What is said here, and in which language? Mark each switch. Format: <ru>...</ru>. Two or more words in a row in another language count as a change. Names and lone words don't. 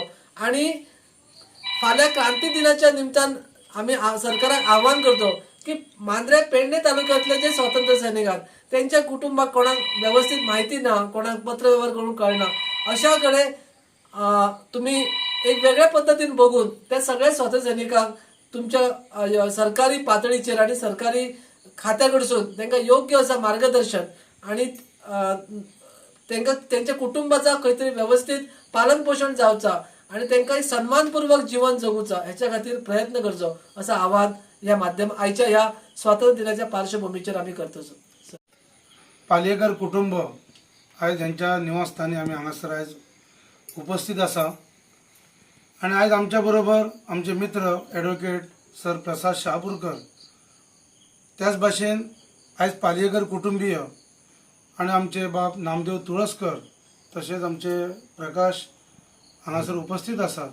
<mr>आणि फाल्यां क्रांती दिनाच्या निमतान आम्ही सरकाराक आव्हान करतो की मांद्रे पेडणे तालुक्यातले जे स्वातंत्र्य सैनिक आहेत त्यांच्या कुटुंबाक कोणाक व्यवस्थित माहिती ना, कोणाक पत्रव्यवहार करून कळना, अशाकडे तुम्ही एक वेगळ्या पद्धतीने बघून त्या सगळ्या स्वातंत्र्य सैनिकांक तुमच्या सरकारी पातळीचेर आणि सरकारी खात्याकडसून त्यांना योग्य असं मार्गदर्शन आणि त्यांना त्यांच्या कुटुंबाचा खंय व्यवस्थित पालन पोषण जावचा आणि त्यांना सन्मानपूर्वक जीवन जगूचा ह्याच्या खातीर प्रयत्न करचो असं आवाहन या माध्यम आयच्या ह्या स्वातंत्र्य दिनाच्या पार्श्वभूमीचेर आम्ही करतो.</mr> <kok>पालयेकर कुटुंब आयज ह्यांच्या निवासस्थानी आम्ही हांगासर आयज उपस्थित आसा आणि आयज आमच्या बरोबर आमचे मित्र ॲडव्होकेट सर प्रसाद शहापूरकर, त्याच भाशेन आयज पालयेकर कुटुंबीय आणि आमचे बाप नामदेव तुळसकर तसेच आमचे प्रकाश हांगासर उपस्थित आसात.</kok>